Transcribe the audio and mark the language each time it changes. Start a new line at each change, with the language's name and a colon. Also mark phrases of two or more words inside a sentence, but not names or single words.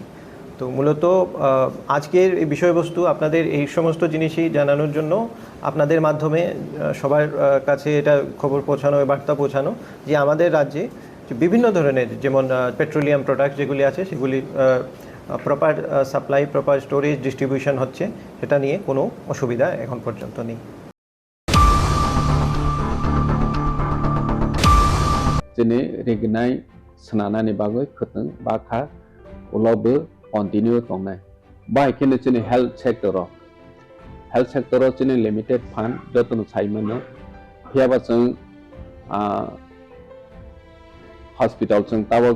Bangla: তো মূলত আজকের এই বিষয়বস্তু আপনাদের এই সমস্ত জিনিসই জানানোর জন্য, আপনাদের মাধ্যমে সবার কাছে এটা খবর পৌঁছানো, বার্তা পৌঁছানো যে আমাদের রাজ্যে বিভিন্ন ধরনের যেমন
English: petroleum product
Bangla: যেগুলি আছে সেগুলি
English: proper supply, proper storage, distribution
Bangla: হচ্ছে, সেটা নিয়ে কোনো অসুবিধা এখন পর্যন্ত নেই।
Kok Borok: Jadi regenai senana ni bagai keteng bakha ulobe continue tongnai. Bai kene chini
English: health sector
Kok Borok: chini
English: limited fund
Kok Borok: jotun saimano hiaba chung hospital chung tabo